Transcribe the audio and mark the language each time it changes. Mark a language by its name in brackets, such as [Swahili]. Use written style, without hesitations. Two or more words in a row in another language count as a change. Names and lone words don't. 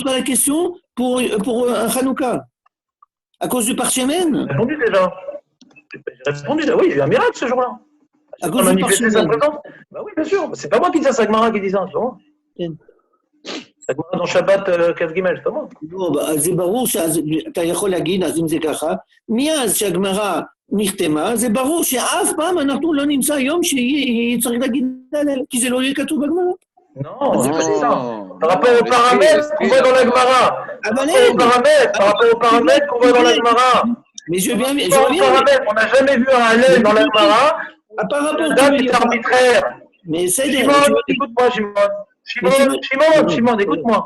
[French] Et pourquoi tu ne poses pas la question pour un Hanouka? À cause du parchemin? J'ai répondu déjà. J'ai répondu, oui, il y a eu un miracle ce jour-là. À On cause a du manifesté sa parchemin. présence. Bah oui, bien sûr. C'est pas moi qui dis ça, c'est Agmara qui dit ça, c'est moi. Agmara dans Shabbat Kaf Gimel, c'est pas moi. [Hebrew] לא, אז זה ברור שאתה יכול להגיד, אז אם זה ככה, מאז שהגמרא נחתמה, זה ברור שאף פעם אנחנו לא נמצא יום שצריך להגיד הלל, כי זה לא יהיה כתוב בגמרא. [French] Non, c'est pas ça. Non, Par rapport aux paramètres qu'on voit dans la Gemara. Par rapport aux paramètres qu'on voit dans la Gemara. Mais je viens, On n'a jamais vu un Hallel dans la Gemara. par rapport La date est arbitraire. Mais c'est Shimon, écoute-moi, Shimon, écoute-moi.